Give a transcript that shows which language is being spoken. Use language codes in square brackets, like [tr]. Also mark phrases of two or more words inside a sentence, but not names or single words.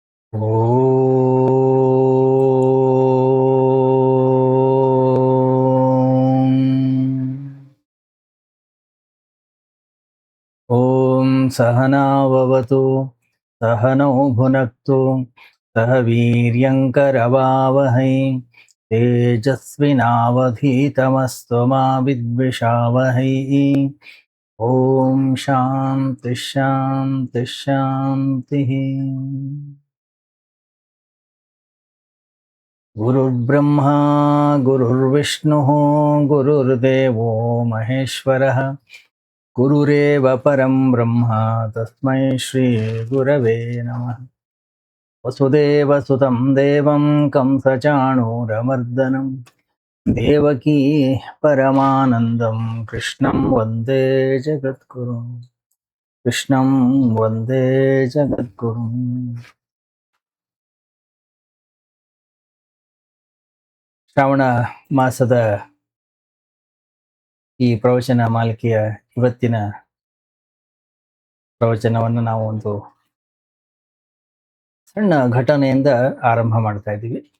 [sa] ಓಂ ಸಹನಾವವತು ಸಹನೌ ಭುನಕ್ತು ಸಹ ವೀರ್ಯಂಕರವಾವಹೈ ತೇಜಸ್ವಿನಾವಧೀತಮಸ್ತು ಮಾ ವಿದ್ವಿಷಾವಹೈ. ಓಂ ಶಾಂತಿ ಶಾಂತಿ ಶಾಂತಿ. ಗುರುರ್ಬ್ರಹ್ಮ ಗುರುರ್ವಿಷ್ಣು ಗುರುರ್ದೇವೋ ಮಹೇಶ್ವರಃ ಗುರುರೇವ ಪರಂ ಬ್ರಹ್ಮ ತಸ್ಮೈ ಶ್ರೀ ಗುರವೇ ನಮಃ. ವಸುದೇವ ಸುತಂ ದೇವಂ ಕಂಸಚಾಣೂರಮರ್ದನಂ ದೇವಕೀ ಪರಮಾನಂದಂ ಕೃಷ್ಣಂ ವಂದೇ ಜಗದ್ಗುರುಂ. ಕೃಷ್ಣಂ ವಂದೇ ಜಗದ್ಗುರುಂ. [kn] ಶ್ರಾವಣ ಮಾಸದ ಈ ಪ್ರವಚನ ಮಾಲಿಕೆಯ ಇವತ್ತಿನ ಪ್ರವಚನವನ್ನು ನಾವು ಒಂದು ಸಣ್ಣ ಘಟನೆಯಿಂದ ಆರಂಭ ಮಾಡ್ತಾ ಇದ್ದೀವಿ.